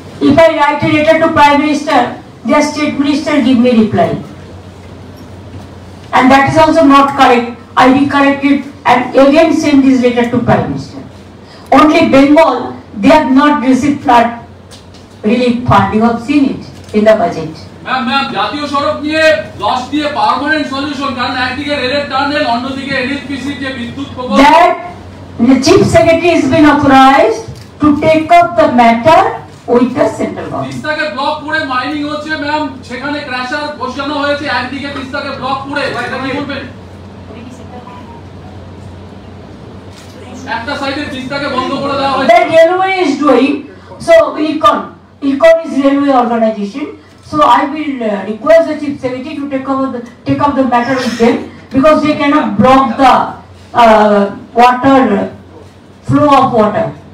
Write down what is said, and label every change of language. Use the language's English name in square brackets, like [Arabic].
[English] If I write a letter to Prime Minister, their State Minister give me reply. And that is also not correct. I recorrected and again send this letter to Prime Minister. Only Bengal, they have not received flood relief fund. You have seen it in the budget. [Bangla] Ma'am জাতীয় সড়ক নিয়ে loss দিয়ে permanent solution, কারণ একদিকে রেলের tunnel, অন্যদিকে NHPC যে বিদ্যুৎ প্রকল্প, [English] That the Chief Secretary has been authorized to take up the matter with the central government. [Bangla] তিস্তাকে block করে মাইনিং হচ্ছে ম্যাম, সেখানে ক্র্যাশার বসানো হয়েছে, একদিকে তিস্তাকে ব্লক করে, এটা কি বলবেন? একটা সাইডে তিস্তাকে বন্ধ করে দেওয়া হয়েছে। [English] The railway is doing, so IRCON is railway organization. So I will request the Chief Secretary to take up the matter with them, because they cannot block the water flow of water.